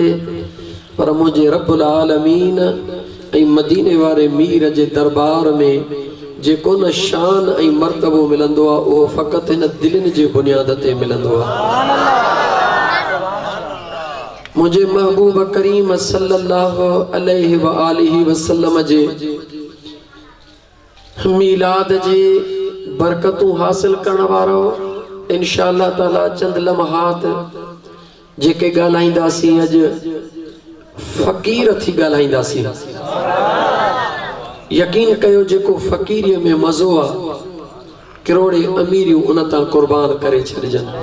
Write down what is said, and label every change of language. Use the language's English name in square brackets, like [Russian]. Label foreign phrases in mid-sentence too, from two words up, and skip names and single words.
[Sindhi] पर मुंहिंजे [Arabic] رب العالمين [Sindhi] ऐं मदीने वारे मीर जे दरबार में जेको न शान ऐं मर्तबो मिलंदो आहे, उहो फ़क़ति हिन दिलनि जे बुनियाद ते मिलंदो आहे। मुझे महबूब करीम [Arabic] صلى الله عليه وآله وسلم [Sindhi] जे मीलाद जे बरकतूं हासिल करण वारो [Arabic] إن شاء الله تعالى [Sindhi] चंद लम्हात जेके ॻाल्हाईंदासीं, अॼु फ़क़ीर थी ॻाल्हाईंदासीं। यकीन कयो जेको फ़क़ीरीअ में मज़ो आहे, किरोड़े अमीरियूं उन तां क़ुर्बान करे छॾिजनि।